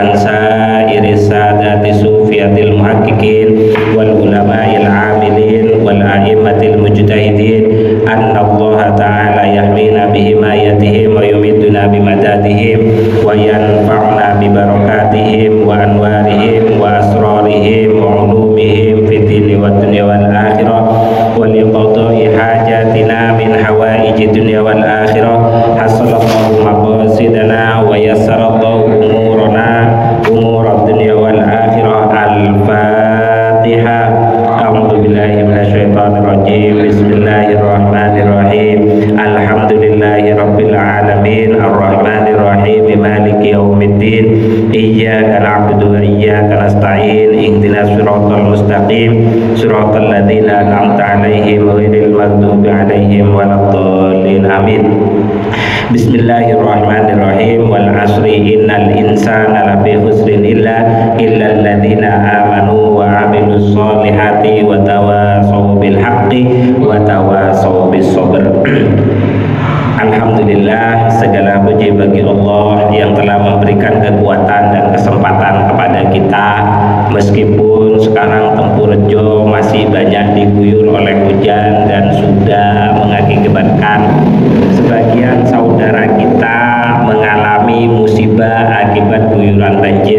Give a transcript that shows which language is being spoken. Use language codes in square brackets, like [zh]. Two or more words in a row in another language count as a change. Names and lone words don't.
[ar] عن سائر السادة الصوفية المحققين والعلماء العاملين والأئمة المجتهدين أن الله تعالى يحمينا بحمايتهم ويمدنا بمددهم وينفعنا ببركاتهم وأنوارهم وأسرارهم وعلومهم في الدين والدنيا والآخرة ولقضاء حاجاتنا من حوائج الدنيا والآخرة حصّل الله مقاصدنا ويسّر الله أمورنا أمور الدنيا والآخرة. Al-Fatihah. أعوذ بالله من الشيطان الرجيم. بسم الله الرحمن الرحيم. الحمد لله رب العالمين الرحمن الرحيم مالك يوم الدين إياك نعبد وإياك نستعين اهدنا الصراط المستقيم صراط الذين أنعمت عليهم غير المغضوب عليهم ولا الضالين آمين. بسم الله الرحمن الرحيم. والعصر إن الإنسان لفي خسر إلا الذين آمنوا وعملوا الصالحات وتواصوا بالحق وتواصوا بالصبر. Alhamdulillah, [id] segala puji bagi Allah yang telah memberikan kekuatan dan kesempatan kepada kita meskipun sekarang Tempurjo masih banyak diguyur oleh hujan dan sudah mengakibatkan sebagian saudara kita mengalami musibah akibat guyuran banjir.